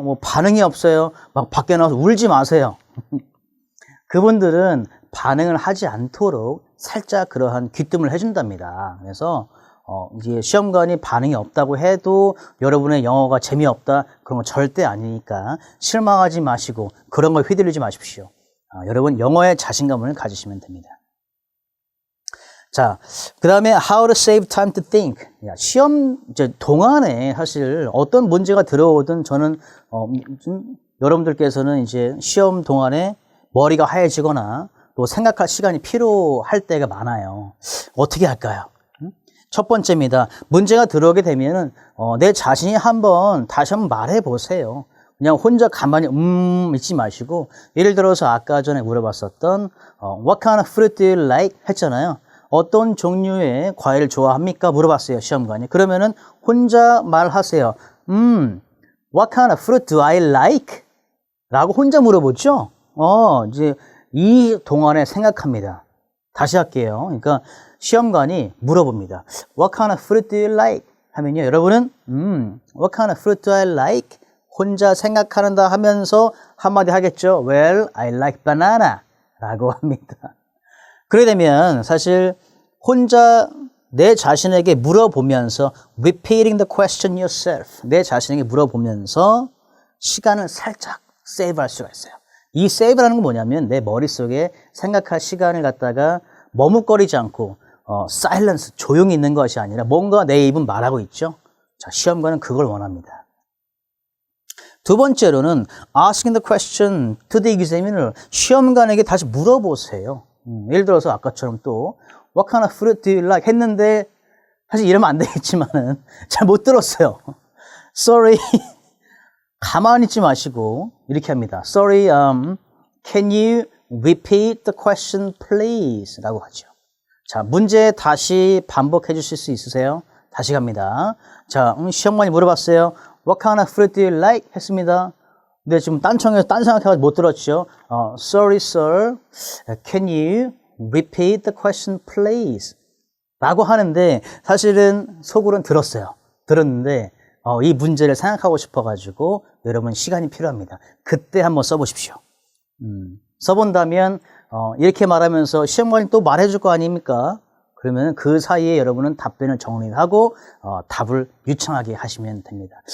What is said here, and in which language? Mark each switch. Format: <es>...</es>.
<ko>뭐 반응이 없어요. 막 밖에 나와서 울지 마세요. 그분들은 반응을 하지 않도록 살짝 그러한 귀뜸을 해준답니다. 그래서 이제 시험관이 반응이 없다고 해도 여러분의 영어가 재미없다 그런 거 절대 아니니까 실망하지 마시고 그런 걸 휘둘리지 마십시오. 여러분 영어에 자신감을 가지시면 됩니다. 자, 그 다음에</ko> <en>how to save time to think.</en> <ko>시험 동안에 사실 어떤 문제가 들어오든 저는 여러분들께서는 이제 시험 동안에 머리가 하얘지거나 또 생각할 시간이 필요할 때가 많아요. 어떻게 할까요? 첫 번째입니다. 문제가 들어오게 되면은 내 자신이 다시 한번 말해 보세요. 그냥 혼자 가만히 있지 마시고 예를 들어서 아까 전에 물어봤었던</ko> <en>What kind of fruit do you like?</en> <ko>했잖아요. 어떤 종류의 과일을 좋아합니까? 물어봤어요. 시험관이. 그러면은 혼자 말하세요.</ko> <en>What kind of fruit do I like?</en> <ko>라고 혼자 물어보죠. 이제 이 동안에 생각합니다. 다시 할게요. 그러니까 시험관이 물어봅니다.</ko> <en>What kind of fruit do you like?</en> <ko>하면요. 여러분은</ko> <en>What kind of fruit do I like?</en> <ko>혼자 생각한다 하면서 한마디 하겠죠.</ko> <en>Well, I like banana</en> <ko>라고 합니다. 그러게 되면 사실 혼자 내 자신에게 물어보면서</ko> <en>repeating the question yourself</en> <ko>내 자신에게 물어보면서 시간을 살짝 세이브할 수가 있어요. 이 세이브라는 건 뭐냐면 내 머릿속에 생각할 시간을 갖다가 머뭇거리지 않고 silence, 조용히 있는 것이 아니라 뭔가 내 입은 말하고 있죠. 자, 시험관은 그걸 원합니다. 두 번째로는</ko> <en>asking the question to the examiner.</en> <ko>시험관에게 다시 물어보세요. 예를 들어서 아까처럼 또</ko> <en>What kind of fruit do you like?</en> <ko>했는데 사실 이러면 안 되겠지만은 잘 못 들었어요. Sorry. 가만히 있지 마시고 이렇게 합니다.</ko> <en>Sorry, can you repeat the question please?</en> <ko>라고 하죠. 자, 문제 다시 반복해 주실 수 있으세요? 다시 갑니다. 자, 시험관이 물어봤어요.</ko> <en>What kind of fruit do you like?</en> <ko>했습니다. 근데 지금 딴청에서 딴 생각해가지고 못 들었죠.</ko> <en>Sorry, sir. Can you repeat the question, please?</en> <ko>라고 하는데 사실은 속으로는 들었어요. 들었는데 이 문제를 생각하고 싶어가지고 여러분 시간이 필요합니다. 그때 한번 써보십시오. 써본다면 이렇게 말하면서 시험관이 또 말해줄 거 아닙니까? 그러면 그 사이에 여러분은 답변을 정리하고 답을 유창하게 하시면 됩니다.</ko>